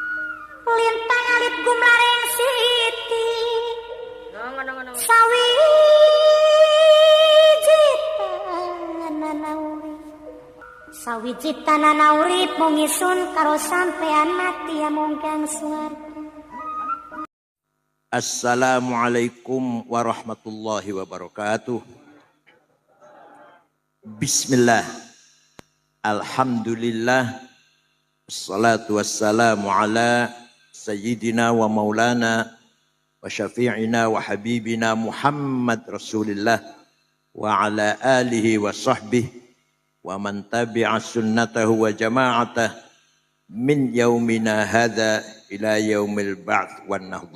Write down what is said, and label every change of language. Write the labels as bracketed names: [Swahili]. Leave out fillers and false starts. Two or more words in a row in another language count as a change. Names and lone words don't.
[Javanese] Lintang alit gumlareng siti. Ngono. Sawiji tanana urip mung isun karo sampean mati amungkang swarga. [Arabic] السلام عليكم ورحمة الله وبركاته. بسم الله. الحمد لله. الصلاة والسلام على سيدنا ومولانا وشفيعنا وحبيبنا محمد رسول الله وعلى آله وصحبه ومن تبع سنته وجماعته من يومنا هذا إلى يوم البعث والنهضة.